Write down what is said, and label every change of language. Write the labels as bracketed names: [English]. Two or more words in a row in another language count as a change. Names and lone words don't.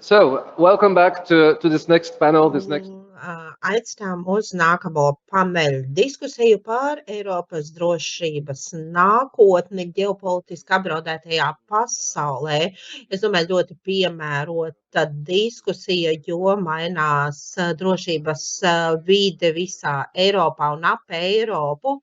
[English] So, welcome back to this next panel. This next. [Latvian] Aicinām uz nākamo paneļu diskusiju par Eiropas drošības nākotni ģeopolitiski apdraudētajā pasaulē. Es domāju, ļoti piemērota diskusija, jo mainās drošības vide visā Eiropā un ap Eiropu.